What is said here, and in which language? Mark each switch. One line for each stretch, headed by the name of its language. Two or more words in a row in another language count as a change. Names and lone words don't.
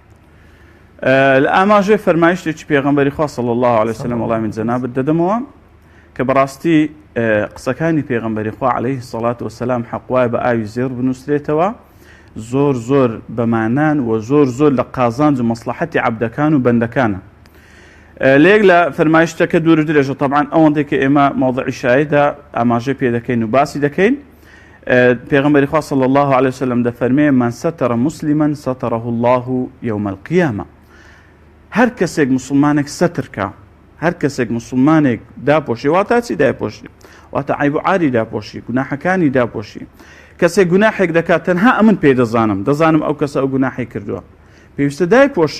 Central Kurdish: لە ئاماژەی فەرمایشتێکی پێغەمبەری خوا
Arabic: صلی الله علیه وسلم
Central Kurdish: وەڵامی جەنابەت دەدەمەوە کە بەڕاستی قسەکانی پێغەمبەری خوا
Arabic: عەلەیه السەڵات وەسەلام
Central Kurdish: حەق وایە بە ئاوی زێر بنووسرێتەوە، زۆر زۆر بەمانان و زۆر زۆر لە قازانج و مەسلحەتی عەبدەکان و بەندەکانە. لێک لە فەرمایشتەکە دوور درێژە طبعاً ئەوەندێک کە ئێمە مەوضعی شایدا ئاماژەی پێ دەکەین و باسی دەکەین. پێغەمبەری خوا
Arabic: صلی الله علیه وسلم
Central Kurdish: دەفەرمێ
Arabic: من ستر مسلما ستره الله یوم القیامة.
Central Kurdish: هەر کەسێک مسلمانێک سترکە، هەر کەسێک مسلمانێک داپۆشی، واتە چی داپۆشی؟ واتە عیب و عاری داپۆشی، گوناحەکانی داپۆشی. کەسێک گوناحێک دەکات تەنها ئەمن پێ دەزانم ئەو کەسە ئەو گوناحی کردووە، پێویستە دایپۆشم.